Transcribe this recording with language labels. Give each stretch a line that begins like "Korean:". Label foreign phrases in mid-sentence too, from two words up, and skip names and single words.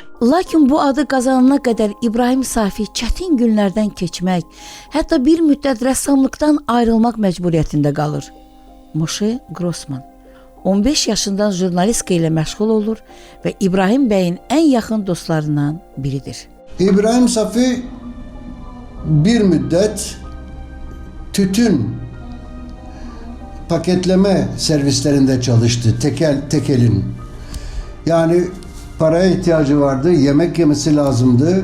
Azerbaijani: Lakin bu adı qazanana qədər İbrahim Safi çətin günlərdən keçmək, hətta bir müddət rəssamlıqdan ayrılmaq məcburiyyətində qalır. Moshe Grossman 15 yaşından jurnalistika ilə məşğul olur və İbrahim bəyin ən yaxın dostlarından biridir.
Turkish: İbrahim Safi bir müddet tütün paketleme servislerinde çalıştı. Tekelin. Yani paraya ihtiyacı vardı. Yemek yemesi lazımdı.